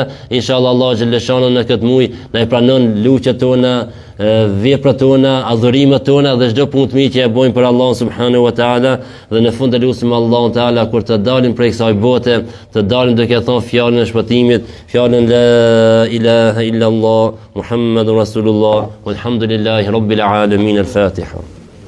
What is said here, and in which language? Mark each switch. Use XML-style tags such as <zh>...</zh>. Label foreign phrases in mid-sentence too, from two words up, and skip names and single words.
<sq>Inshallah Allah xhaleshano në këtë muaj na i pranon lutjet tona, veprat tona, adhurimet tona dhe çdo punë të mirë që e bëjmë për Allah</sq> <ar>سبحانه وتعالى.</ar> <sq>Dhe në fund të lutim Allahun taala kur të dalim prej kësaj bote, të dalim duke thënë fjalën e shpëtimit, fjalën</sq> <ar>لا إله إلا الله محمد رسول الله والحمد لله رب العالمين.</ar> <sq>Al-Fatiha.</sq>